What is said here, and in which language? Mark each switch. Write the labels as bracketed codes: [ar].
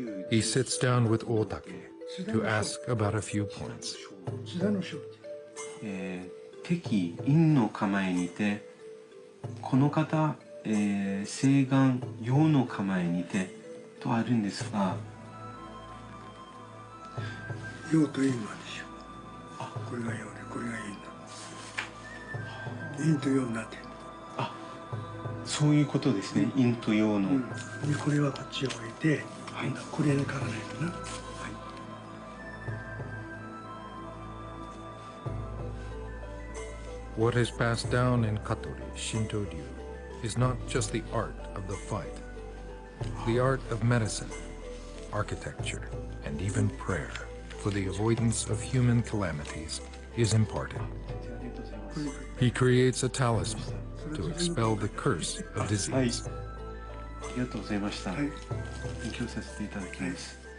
[en] He sits down with Otake to ask about a few points. [ja] 敵陰の構えにて、この方、西岸陽の構えにてとあるんですが、陽と陰なんでしょう。これが陽でこれが陰だ。陰と陽になってる。あ、そういうことですね。陰と陽の。これはこっちを置いて、はい、これにからないとな。 [en] What is passed down in Katori Shinto-ryu is not just the art of the fight, The art of medicine, architecture, and even prayer for the avoidance of human calamities is imparted. He creates a talisman to expel the curse of disease. [ja] ありがとうございました。勉強させていただきます。